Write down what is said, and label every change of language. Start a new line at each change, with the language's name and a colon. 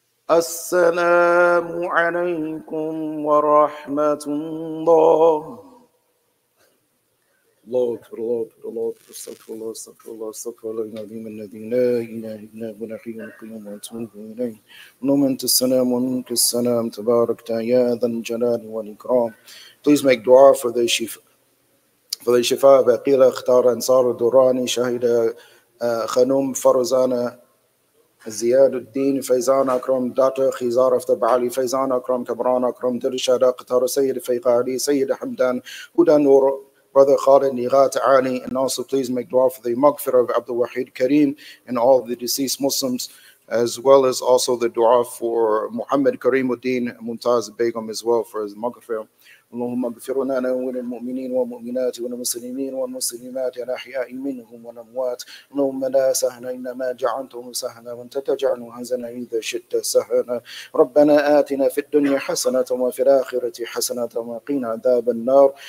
Arabic: السلام عليكم ورحمة الله. الله أكبر الله أكبر الله أكبر. استغفر الله استغفر الله استغفر الله العظيم الذي لا إله إلا هو الحي القيوم وأتوب إليه. اللهم أنت السلام ومنك السلام تباركت يا ذا الجلال والإكرام.
English: Please make dua for the Shifa of Aqila Akhtar Ansar Durrani Shahida Khanum Farzana زياد الدين فيزان أكرم داتا خيزار أفتر علي فيزان أكرم كبران أكرم درشاد قطار سيد فيق علي سيد حمدان هدى نور Brother Khalid Nighat Ali, and also please make dua for the maghfirah of Abdul Wahid Kareem and all the deceased Muslims, as well as also the dua for Muhammad Kareemuddin Mumtaz Begum as well for his maghfirah.
Arabic: اللهم اغفر لنا وللمؤمنين والمؤمنات والمسلمين والمسلمات الأحياء منهم والأموات. اللهم لا سهل إلا ما جعلته سهلا وأنت تجعل حزنا إذا شئت سهلا. ربنا آتنا في الدنيا حسنة وفي الآخرة حسنة وقنا عذاب النار.